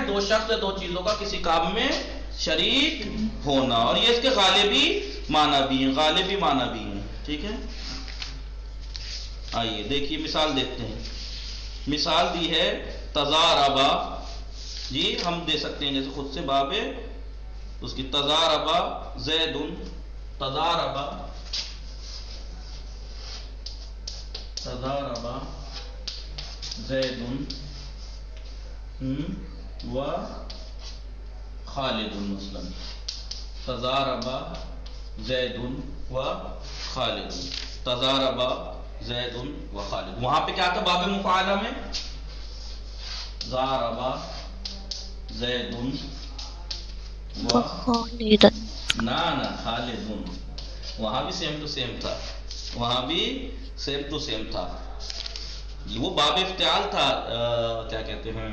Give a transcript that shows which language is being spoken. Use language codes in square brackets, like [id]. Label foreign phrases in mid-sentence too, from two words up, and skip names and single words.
[ur] دو شخص یا دو چیزوں کا کسی کام میں شریک ہونا، اور یہ اس کے غالبی معنی بھی ہیں، ٹھیک ہے؟ آئیے دیکھیے مثال دیکھتے ہیں۔ مثال دی ہے تضاربا، جی ہم دے سکتے ہیں جیسے خود سے باب اس کی [ar] تضاربا زید، تضاربا زید و خالد [ur] مثلا، [ar] تضاربا زید و خالد، تضاربا زید و خالد۔ [ur] وہاں پہ کیا تھا باب مفاعلہ میں؟ [ar] ضاربا زید و خالد، [ur] نا خالد، وہاں بھی [en] same to same [ur] تھا، وہ باب افتعال تھا، کیا کہتے ہیں،